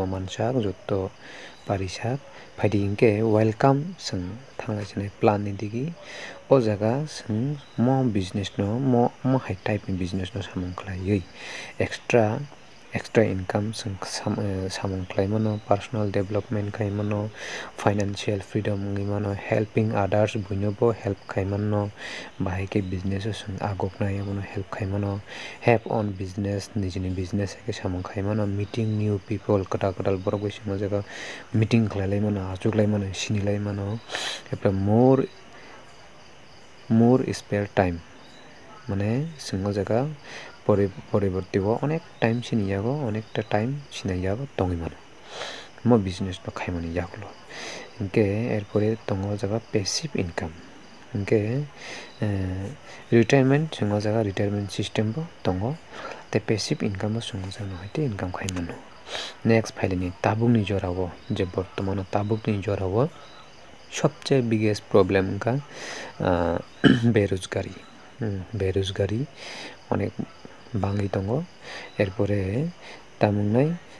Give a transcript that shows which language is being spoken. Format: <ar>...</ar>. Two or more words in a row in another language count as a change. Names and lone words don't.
<trp>mansak jotto parisak phaidi hingke welcome sing thanglai plan ni digi o jaga sing mo business no mo hai type ni business no samung khlaiui</trp> <en>extra income</en> <trp>sing samung khlaimano</trp> <en>personal development</en> <trp>khaimano</trp> <en>financial freedom</en> <trp>ongui mano</trp> <en>helping others</en> <trp>buinobo help khaimano bahai ke business o sing agoknai abono help khaimano</trp> <en>have own business</en> <trp>nijini business ke samung khaimano</trp> <en>meeting new people</en> <trp>kotal borok bai sing o jaga meeting khlailai mano achuklai mano sinilai mano</trp> <en>more spare time</en> <trp>mane sing o jaga poriborti o onek time siniyago onekta time sinaiyago tongui mano mo business no khaimani yagulo hingke erpore tongo jaga</trp> <en>passive income</en> <trp>hingke retirement sing o jaga</trp> <en>retirement system</en> <trp>bo tongo tei</trp> <en>passive income</en> <trp>bo sing o jaga haite income khaimano next phailani tabukni jorao je bortomano tabukni jorao सबसे</trp> <en>biggest problem</en> <trp>ka berojgari অনেক bangui tongo erpore tamungnai</trp>